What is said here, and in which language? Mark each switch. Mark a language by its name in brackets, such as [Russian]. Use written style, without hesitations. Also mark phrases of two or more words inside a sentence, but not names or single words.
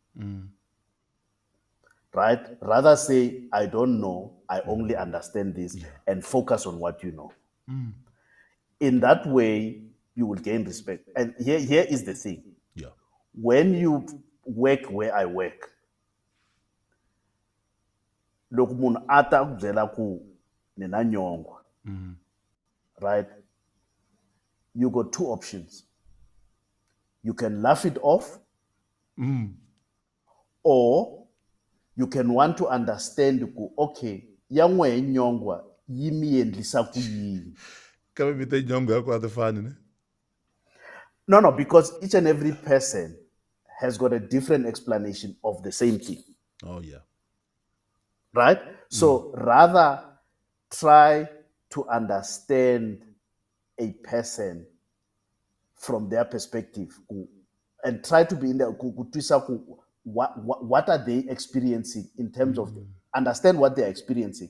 [English] Right? Rather say, I don't know, I only understand this, and focus on what you know. In that way, you will gain respect. And here is the thing. Yeah. When you work where I work, [Tsonga] loko munhu ata ku byela ku ni na nyongwa, [English] right? You got two options. You can laugh it off, or you can want to understand ku okay, [Tsonga] ya n'we hi nyongwa yi mi endlisa ku yini. Kambe vite nyongo yako atafani ne? [English] No, because each and every person has got a different explanation of the same thing. Oh yeah. Right? So rather try to understand a person from their perspective and try to be in the what are they experiencing in terms of understand what they're experiencing.